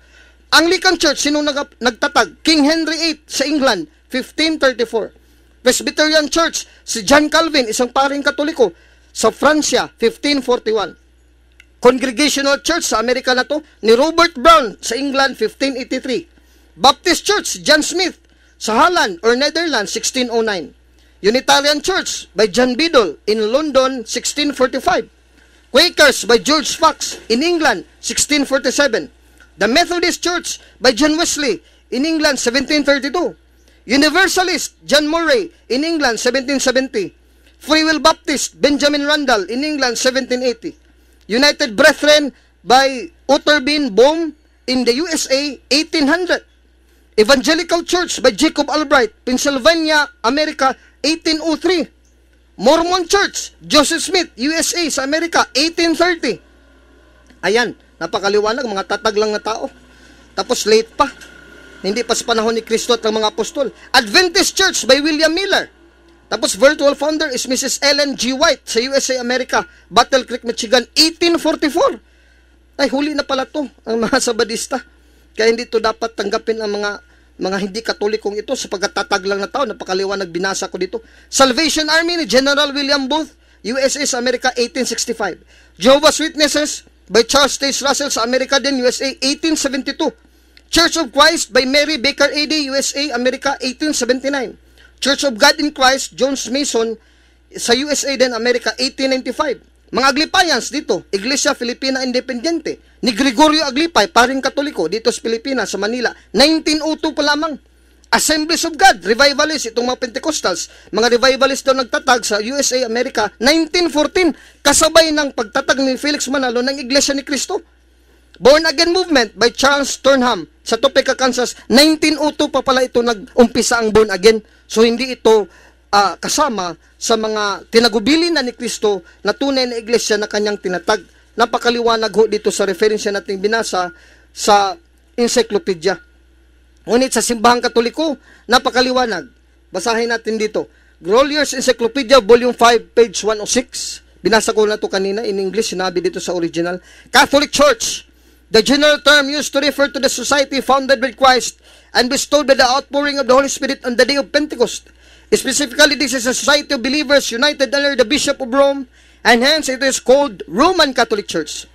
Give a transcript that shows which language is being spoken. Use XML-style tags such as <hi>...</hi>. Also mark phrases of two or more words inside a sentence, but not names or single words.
<tl>Anglican Church, sino nagtatag? King Henry VIII sa England, 1534. Presbyterian Church, si John Calvin, isang paring Katoliko, sa Francia, 1541. Congregational Church sa Amerika na to, ni Robert Brown sa England, 1583. Baptist Church, John Smith, sa Holland or Netherlands, 1609.</tl> <en>Unitarian Church by John Biddle in London, 1645. Quakers by George Fox in England, 1647. The Methodist Church by John Wesley in England, 1732. Universalist John Murray in England, 1770. Free Will Baptist Benjamin Randall in England, 1780. United Brethren by Otterbein Bohm in the USA, 1800. Evangelical Church by Jacob Albright, Pennsylvania, America, 1803.</en> <tl>Mormon Church, Joseph Smith, USA sa Amerika, 1830. Ayan, napakaliwanag, mga tatag lang na tao. Tapos late pa. Hindi pa sa panahon ni Kristo at ng mga apostol.</tl> <en>Adventist Church by William Miller. Tapos virtual founder is Mrs.</en> <tl>Ellen G. White sa USA, America, Battle Creek, Michigan, 1844. Ay, huli na pala to, ang mga Sabadista. Kaya hindi to dapat tanggapin ang mga hindi katolikong ito sa pagkatatag lang na tao. Napakaliwanag, binasa ko dito. Salvation Army ni General William Booth, USA sa Amerika, 1865. Jehovah's Witnesses by Charles Taze Russell sa Amerika din, USA, 1872.</tl> <en>Church of Christ by Mary Baker A.D., USA, Amerika, 1879.</en> <tl>Church of God in Christ, Jones Mason sa USA din, Amerika, 1895. Mga Aglipayans dito, Iglesia Filipina Independiente ni Gregorio Aglipay, paring Katoliko dito sa Pilipinas, sa Manila, 1902 pa lamang. Assemblies of God, Revivalists, itong mga Pentecostals, mga Revivalists daw nagtatag sa USA, Amerika, 1914, kasabay ng pagtatag ni Felix Manalo ng Iglesia ni Cristo. Born Again Movement by Charles Turnham sa Topeka, Kansas, 1902 pa pala ito nag-umpisa ang Born Again. So hindi ito kasama sa mga tinagubilin na ni Kristo na tunay na iglesia na kanyang tinatag. Napakaliwanag ho dito sa referensya nating binasa sa encyclopedia. Ngunit sa simbahang Katoliko, napakaliwanag. Basahin natin dito. Grolier's Encyclopedia, Volume 5, page 106. Binasa ko na ito kanina</tl> <en>in English,</en> <tl>sinabi dito sa original.</tl> <en>Catholic Church, the general term used to refer to the society founded by Christ and bestowed by the outpouring of the Holy Spirit on the day of Pentecost. Specifically, this is a society of believers united under the Bishop of Rome, and hence it is called Roman Catholic Church.</en>